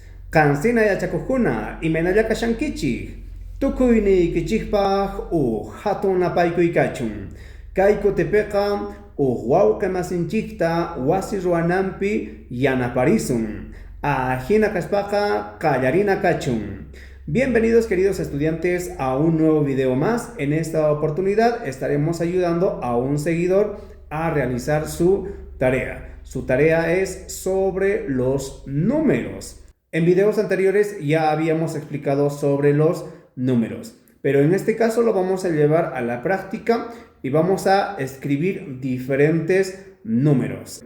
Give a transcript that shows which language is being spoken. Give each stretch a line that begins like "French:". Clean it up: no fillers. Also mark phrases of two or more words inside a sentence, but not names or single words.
Quechua: Kansina yachakukuna imanalla kashankichik. Tukuynikichikpaq hatun napaykuykachun. Kay kutipiqa wawqa masinchikta wasi ruwananpi yanaparisun. Hina kaspaqa qallarina kachun.
Spanish: Bienvenidos queridos estudiantes a un nuevo video más. En esta oportunidad estaremos ayudando a un seguidor a realizar su tarea. Su tarea es sobre los números. En videos anteriores ya habíamos explicado sobre los números, pero en este caso lo vamos a llevar a la práctica y vamos a escribir diferentes números.